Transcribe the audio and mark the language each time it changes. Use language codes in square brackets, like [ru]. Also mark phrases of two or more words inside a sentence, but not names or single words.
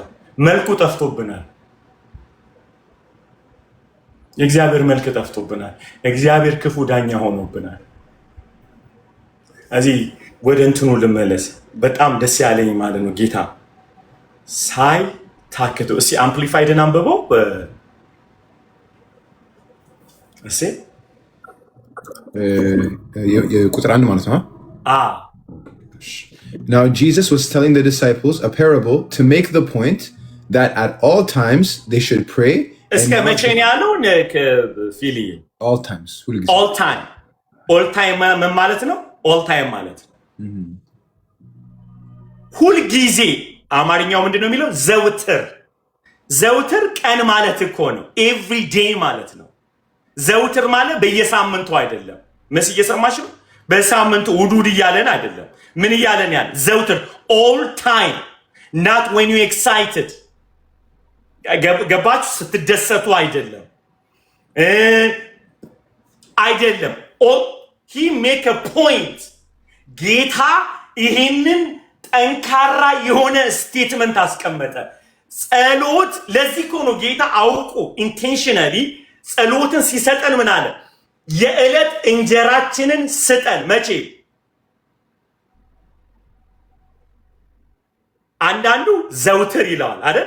[am] መልኩ ጠፍቶብናል። የእግዚአብሔር መልክ ጠፍቶብናል። እግዚአብሔር ክፉ ዳኛ ሆኖብናል። እዚህ ወደ እንትኑ ልመለስ። በጣም ደስ ያለኝ ማለት ነው ጌታ ሳይ ታክቶ እስቲ አምፕሊፋይድን አንብበው እሺ ቁጥር 1 ማለት ነው። [en] Now Jesus was telling the disciples a parable to make the point that at all times they should pray. [am] እስከ መቼ ነው ያለው? ፊሊ [en] all times all time [am] ምን ማለት ነው? [en] all time [am] ማለት ሁል ጊዜ። አማርኛው ምንድነው የሚለው? ዘውትር ቀን ማለት እኮ ነው። [en] every day [am] ማለት ነው። ዘውትር ማለት በየሳምንቱ አይደለም። መስ እየሰማሽ ነው? በሳምንቱ ውዱድ እያለን አይደለም። ምን እያለን ያለ? [en] ዘውትር all time, not when you excited። ገባችሁ? [am] ስትደሰቱ አይደለም አይደለም። [en] he make a point። [am] ጌታ ይሄንን ጠንካራ የሆነ ስቴትመንት አስቀመጠ። ጸሎት ለዚህ እኮ ነው ጌታ አውቆ ኢንቴንሽናሊ ጸሎትን ሲሰጠን ምን አለ? የዕለት እንጀራችንን ስጠን። መቼ? አንዳንዱ ዘውትር ይለዋል አይደል?